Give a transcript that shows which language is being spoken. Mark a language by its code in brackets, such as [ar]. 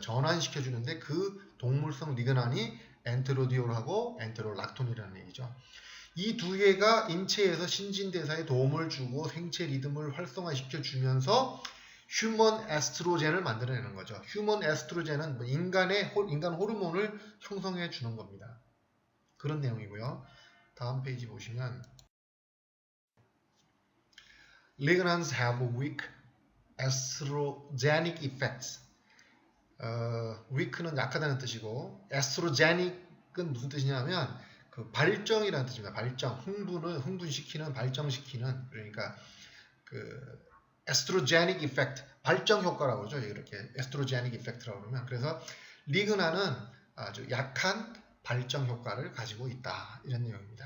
[ko] 전환시켜주는데 그 동물성 리그난이 엔테로디올하고 엔테롤락톤이라는 얘기죠. 이 두 개가 인체에서 신진대사에 도움을 주고 생체 리듬을 활성화시켜 주면서 휴먼 에스트로젠을 만들어내는 거죠. 휴먼 에스트로젠은 인간 호르몬을 형성해 주는 겁니다. 그런 내용이고요. 다음 페이지 보시면 [en] Lignans have weak estrogenic effects. [ko] weak는 약하다는 뜻이고 estrogenic 무슨 뜻이냐면 그 발정이라는 뜻입니다. 발정, 흥분시키는, 발정시키는 그러니까 그 estrogenic effect, 발정 효과라고 그러죠. 이렇게 estrogenic effect라고 그러면 그래서 리그난은 아주 약한 발정 효과를 가지고 있다 이런 내용입니다.